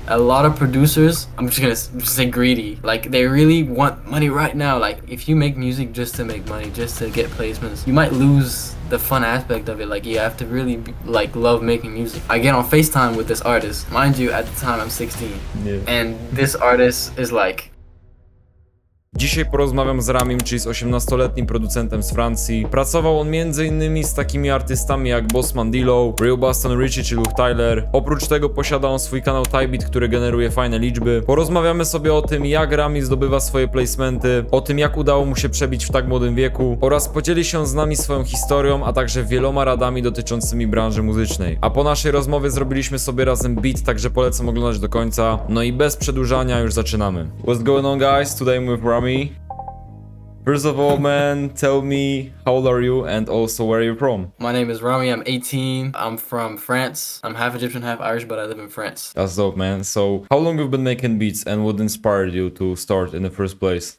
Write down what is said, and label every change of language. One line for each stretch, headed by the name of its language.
English: A lot of producers, I'm just gonna say greedy, like they really want money right now. Like if you make music just to make money, just to get placements, you might lose the fun aspect of it. Like you have to really like love making music. I get on FaceTime with this artist, mind you, at the time I'm 16, and this artist is like,
Polish: Dzisiaj porozmawiam z Ramim, czyli z 18-letnim producentem z Francji. Pracował on m.in. z takimi artystami jak Boss Mandilo, Real Boston Richie czy Luke Tyler. Oprócz tego posiada on swój kanał Tybeat, który generuje fajne liczby. Porozmawiamy sobie o tym, jak Rami zdobywa swoje placementy, o tym, jak udało mu się przebić w tak młodym wieku oraz podzieli się z nami swoją historią, a także wieloma radami dotyczącymi branży muzycznej. A po naszej rozmowie zrobiliśmy sobie razem beat, także polecam oglądać do końca. No i bez przedłużania już zaczynamy.
English: What's going on, guys? Today I'm with Rami. First of all, man, tell me, how old are you and also where are you from? my name is Rami, I'm 18, I'm from France. I'm half Egyptian, half Irish, but I live in France. That's dope, man. So, how long have you been making beats and what inspired you to start in the first place?